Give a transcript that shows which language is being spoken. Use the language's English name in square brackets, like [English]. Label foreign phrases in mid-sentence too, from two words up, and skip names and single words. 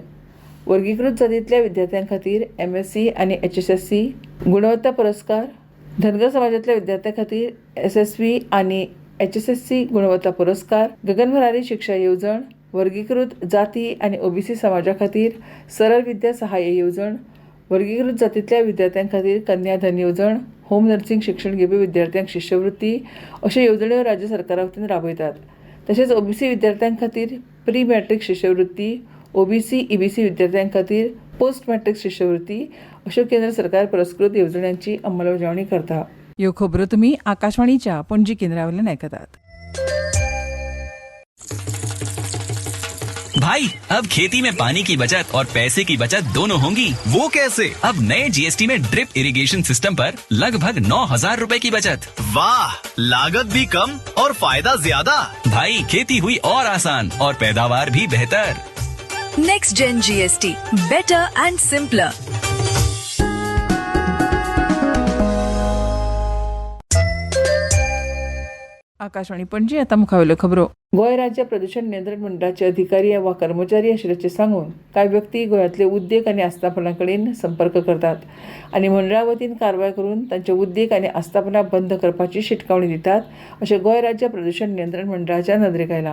[Konkani] वर्गीकृत जातींतल्या विद्यार्थ्यां खातीर MSc आनी HSSC गुणवत्ता पुरस्कार, धनगर समाजांतल्या विद्यार्थ्यां खातीर SSV आनी HSSC गुणवत्ता पुरस्कार, गगनभरारी शिक्षा येवजण, वर्गीकृत जाती आणि ओबीसी समाजा खातीर सरळ विद्या सहाय्य येवजण, वर्गीकृत जातींतल्या विद्यार्थ्यां खातीर कन्याधन येवजण, [English] home nursing [Konkani] शिक्षण घेवपी विद्यार्थ्यांक शिश्यवृत्ती अश्यो येवजण्यो राज्य सरकारा वतीन राबयतात. तशेंच ओबीसी विद्यार्थ्यां खातीर [English] pre matric [Konkani] शिश्यवृत्ती, ओबीसी ईबीसी विद्यार्थ्यां खातीर [English] post matric [Konkani] शिश्यवृत्ती अश्यो केंद्र सरकार पुरस्कृत येवजण्यांची अंमलबजावणी करता. ह्यो खबरो तुमी आकाशवाणीच्या पणजी केंद्रावयल्यान आयकतात. [Hindi] भाई, अब खेती में पानी की बचत और पैसे की बचत दोनों होंगी। वो कैसे? अब नए जीएसटी में [English] drip irrigation system [Hindi] पर लगभग 9,000 रुपए की बचत। वाह, लागत भी कम और फायदा ज्यादा। भाई, खेती हुई और आसान और पैदावार भी बेहतर। [English] Next Gen GST, better and simpler. [Konkani] आकाशवाणी पणजी आता मुखावेल्यो खबरो. गोंय राज्य प्रदूषण नियंत्रण मंडळाचे अधिकारी वा कर्मचारी आशिल्ल्याचे सांगून कांय व्यक्ती गोंयांतले उद्देग आनी आस्थापनां कडेन संपर्क करतात आनी मंडळा वतीन कारवाय करून तांचे उद्देग आनी आस्थापनां बंद करपाची शिटकावणी दितात अशें गोंय राज्य प्रदूषण नियंत्रण मंडळाच्या नदरेक आयलां.